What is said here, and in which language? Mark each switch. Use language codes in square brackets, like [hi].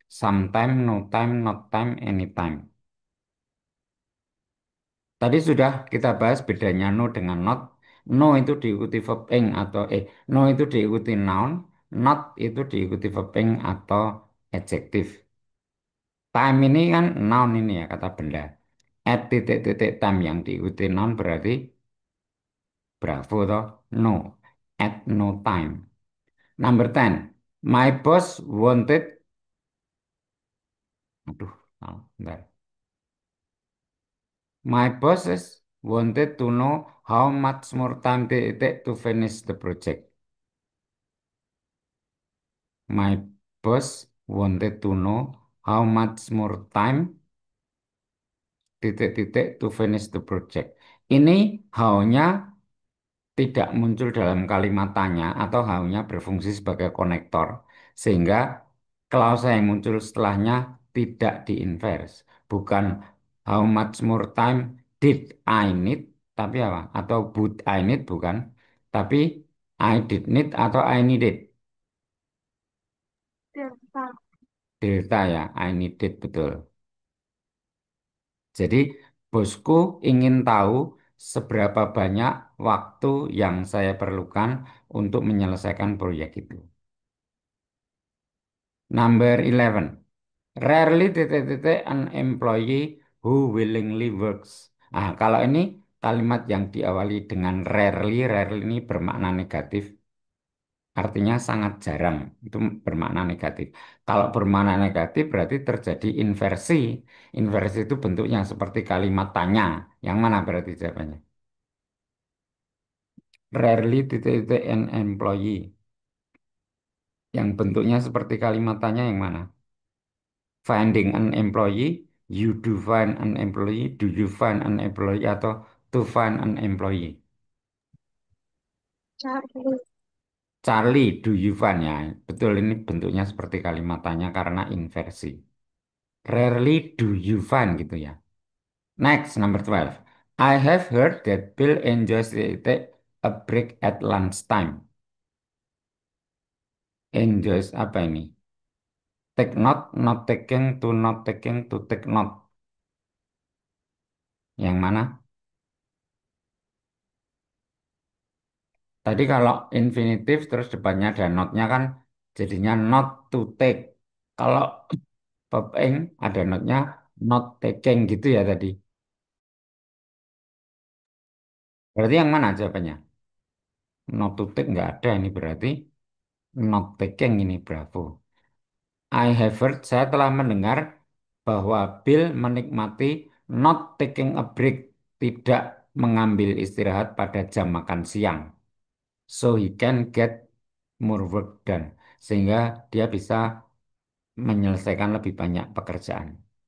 [en] Sometime, no time, not time, anytime. [id] Tadi sudah kita bahas bedanya no dengan not. No itu diikuti verb ing atau no itu diikuti noun, not itu diikuti verb ing atau adjektif. Time ini kan noun ini ya kata benda. [en] At titik-titik time [id] yang diikuti noun berarti bravo toh. [en] No. At no time. Number 10. My boss wanted. [id] Aduh, salah, bentar. [en] My bosses wanted to know how much more time they take to finish the project. My boss wanted to know how much more time titik-titik to finish the project. [id] Ini how-nya tidak muncul dalam kalimat tanya atau how-nya berfungsi sebagai konektor sehingga klausa yang muncul setelahnya tidak diinverse. Bukan [en] how much more time did I need [id] tapi apa? [en] Atau would I need bukan. Tapi I did need atau I needed. Delta. Delta ya, I needed betul. [id] Jadi, bosku ingin tahu seberapa banyak waktu yang saya perlukan untuk menyelesaikan proyek itu. [en] Number 11. Rarely titik-titik an employee who willingly works. [id] Ah, kalau ini kalimat yang diawali dengan rarely, rarely ini bermakna negatif. Artinya sangat jarang. Itu bermakna negatif. Kalau bermakna negatif berarti terjadi inversi. Inversi itu bentuknya seperti kalimat tanya. Yang mana berarti jawabannya? [en] Rarely titik-titik an employee. [id] Yang bentuknya seperti kalimat tanya yang mana? [en] Finding an employee, you do find an employee, do you find an employee, atau to find an employee. Charlie. Charlie, do you find ya? [id] Betul ini bentuknya seperti kalimat tanya karena inversi. [en] Rarely do you find gitu ya. Next, number 12. I have heard that Bill enjoys take a break at lunchtime. Enjoys [id] apa ini? [en] Take note, not taking, to take note. [id] Yang mana? Tadi kalau infinitif terus depannya ada not-nya kan jadinya not to take. Kalau verb ing ada not-nya not taking gitu ya tadi. Berarti yang mana jawabannya? Not to take nggak ada ini berarti not taking ini bravo. [en] I have heard, [id] saya telah mendengar bahwa Bill menikmati [en] not taking a break, [id] tidak mengambil istirahat pada jam makan siang. [en] So he can get more work done. [id] Sehingga dia bisa menyelesaikan lebih banyak pekerjaan.